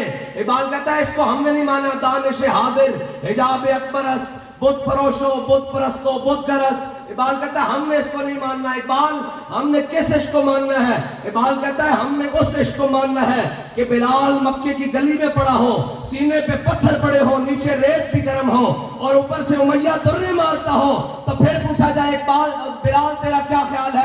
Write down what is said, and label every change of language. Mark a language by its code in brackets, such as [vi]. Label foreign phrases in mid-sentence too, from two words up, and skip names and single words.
[ur] اقبال کہتا ہے اس کو ہم نے نہیں مانا، [fa] دانش حاضر حجاب اکبر است، بت فروشو بت پرستو بت گرست، [ur] اقبال کہتا ہے ہم نے اس کو نہیں ماننا۔ اقبال ہم نے کس عشق کو ماننا ہے؟ اقبال کہتا ہے ہم نے اس عشق کو ماننا ہے کہ بلال مکے کی گلی میں پڑا ہو، سینے پہ پتھر پڑے ہو، نیچے ریت بھی گرم ہو، اور اوپر سے امیہ درے مارتا ہو، تو پھر پوچھا جائے اقبال بلال تیرا کیا خیال ہے؟